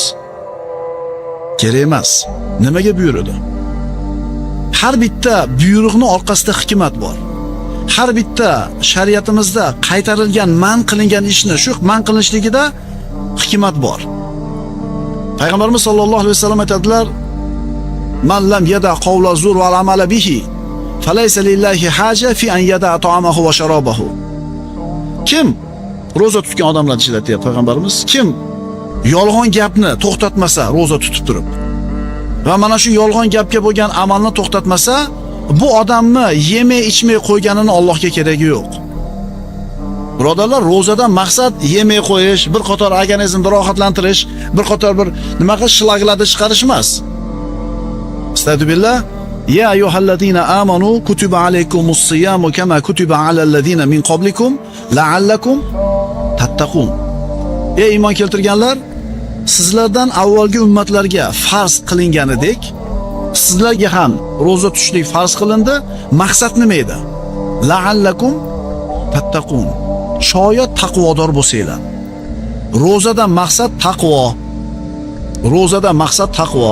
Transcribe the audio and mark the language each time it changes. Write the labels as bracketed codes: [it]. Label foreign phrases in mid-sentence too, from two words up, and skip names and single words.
[uz] Kerak emas. Nimaga buyurdi? Har bitta buyruqning orqasida hikmat bor. Har bitta shariatimizda qaytarilgan, man qilingan ishni shu man qilinishligida hikmat bor. Payg'ambarimiz [ar] صلى الله عليه وسلم [uz] aytadilar: [ar] "من لم يدع قول الزور والعمل به فليس لله حاجة في أن يدع طعامه وشرابه." [uz] Kim ro'za tutgan odamlarni ichida deyapti payg'ambarimiz, kim yolg'on gapni to'xtatmasa ro'za tutib turib va mana shu yolg'on gapga bo'lgan amalni to'xtatmasa, bu odamni yemay ichmay qo'yganini Allohga keragi yo'q. Birodarlar, ro'zadan maqsad yemay qo'yish, bir qator organizmni rohatlantirish, bir qator bir nima qilish, shlaglarni chiqarish emas. Astagfirullah. [ar] يا أيها الذين آمنوا كتب عليكم الصيام كما كتب على الذين من قبلكم لعلكم تتقون. [uz] Ey iymon keltirganlar, sizlardan avvalgi ummatlarga farz qilinganidek, sizlarga ham ro'za tutishlik farz qilindi. Maqsad nima edi? [ar] لعلكم تتقون. [uz] Shoyat taqvodor bo'lsanglar. Ro'zadan maqsad taqvo. Ro'zadan maqsad taqvo.